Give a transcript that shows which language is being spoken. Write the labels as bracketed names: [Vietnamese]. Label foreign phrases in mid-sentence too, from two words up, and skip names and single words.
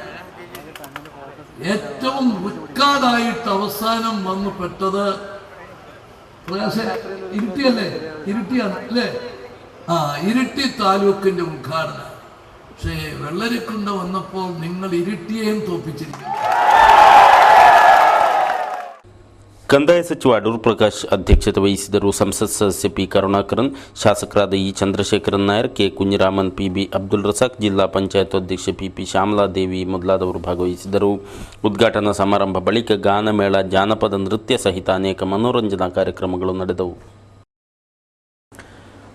[Malayalam] ഏറ്റവും റിക്കാർഡായിട്ട് അവസാനം വന്നു പെട്ടത് ഇരിട്ടിയല്ലേ, ഇരിട്ടിയാണ് അല്ലേ? ഇരിട്ടി താലൂക്കിന്റെ ഉദ്ഘാടനം. പക്ഷേ വെള്ളരിക്കുണ്ട് വന്നപ്പോൾ നിങ്ങൾ ഇരിട്ടിയെയും തോപ്പിച്ചിരിക്കുന്നു. [Kannada] ಕಂದಾಯ ಸಚಿವ ಅಡೂರು ಪ್ರಕಾಶ್ ಅಧ್ಯಕ್ಷತೆ ವಹಿಸಿದರು. ಸಂಸತ್ ಸದಸ್ಯ ಪಿ ಕರುಣಾಕರನ್, ಶಾಸಕರಾದ ಇ ಚಂದ್ರಶೇಖರನ್ ನಾಯರ್, ಕೆ ಕುಂಜಿರಾಮನ್, PB ಅಬ್ದುಲ್ ರಸಾಕ್, ಜಿಲ್ಲಾ ಪಂಚಾಯತ್ ಅಧ್ಯಕ್ಷೆ PP ಶ್ಯಾಮಲಾದೇವಿ ಮೊದಲಾದವರು ಭಾಗವಹಿಸಿದರು. ಉದ್ಘಾಟನಾ ಸಮಾರಂಭ ಬಳಿಕ ಗಾನಮೇಳ, ಜಾನಪದ ನೃತ್ಯ ಸಹಿತ ಅನೇಕ ಮನೋರಂಜನಾ ಕಾರ್ಯಕ್ರಮಗಳು ನಡೆದವು.